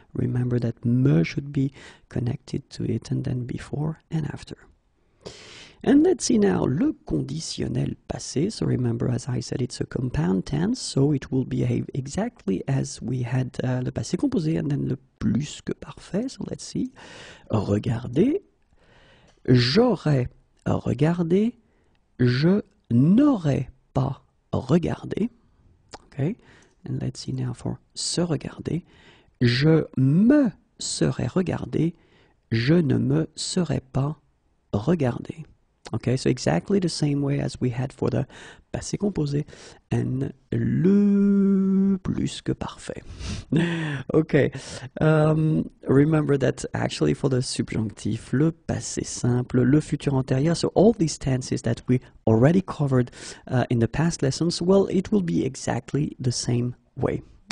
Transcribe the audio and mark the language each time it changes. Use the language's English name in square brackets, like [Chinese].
[English] Remember that me should be connected to it and then before and after. And let's see now le conditionnel passé. So remember, as I said, it's a compound tense, so it will behave exactly as we had le passé composé and then le plus que parfait. So let's see. [French] Regarder, j'aurais regardé, je n'aurais pas regardé. [English] Okay, and let's see now for [French] se regarder. Je me serais regardé, je ne me serais pas regardé. [English] Okay, so exactly the same way as we had for the passé composé and le plus que parfait. Okay, remember that actually for the subjonctif, le passé simple, le futur antérieur, so all these tenses that we already covered in the past lessons, well, it will be exactly the same way.